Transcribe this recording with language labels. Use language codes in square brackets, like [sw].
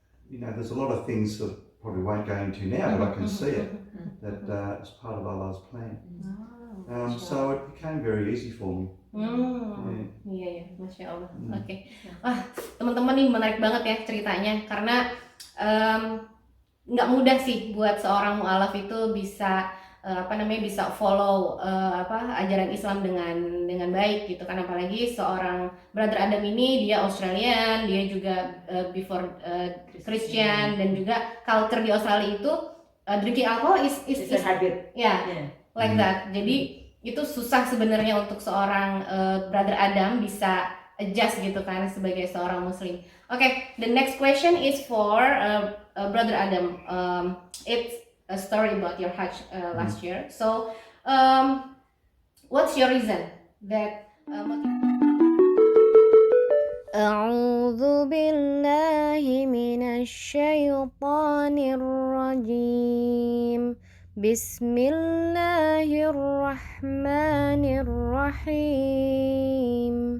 [en] There's a lot of things that probably won't go into now, but I can see it, that it's part of Allah's plan. So it became very easy for me. [id] Iya, Masya Allah. Oke. Wah, teman-teman nih menarik banget ya ceritanya, karena nggak mudah sih buat seorang mualaf itu bisa bisa follow ajaran Islam dengan baik gitu kan, apalagi seorang Brother Adam ini dia Australian, dia juga [en] before Christian, [id] dan juga culture di Australia itu [en] drinking alcohol is a habit. Like that. [id] Jadi itu susah sebenarnya untuk seorang Brother Adam bisa adjust gitu kan sebagai seorang Muslim. [en] Okay, the next question is for Brother Adam. It's a story about your Hajj last year. So, what's your reason that? [ar] أعوذ بالله من الشيطان الرجيم. بسم الله الرحمن الرحيم.